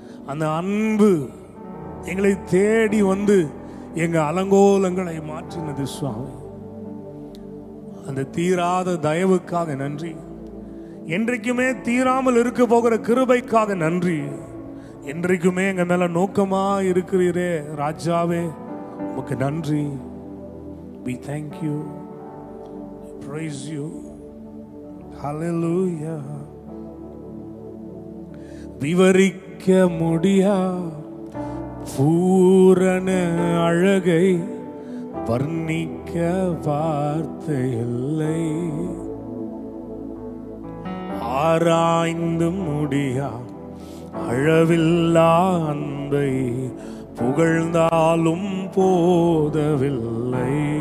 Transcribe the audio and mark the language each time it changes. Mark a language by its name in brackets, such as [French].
[Tamil] அந்த அன்பு எங்களை தேடி வந்து எங்க அலங்கோலங்களை மாற்றினது சுவாமி. அந்த தீராத தயவுக்காக நன்றி. என்றைக்குமே தீராமல் இருக்க போகிற கிருபைக்காக நன்றி. என்றைக்குமே எங்க மேல நோக்கமா இருக்கிறீரே ராஜாவே, உமக்கு நன்றி. [English] We thank you, we praise you. Hallelujah. [Tamil] விவரிக்க முடியா பூரண அழகை வர்ணிக்க வார்த்தை இல்லை. ஆராய்ந்து முடியா அழவில்லா அன்பை புகழ்ந்தாலும் போதவில்லை.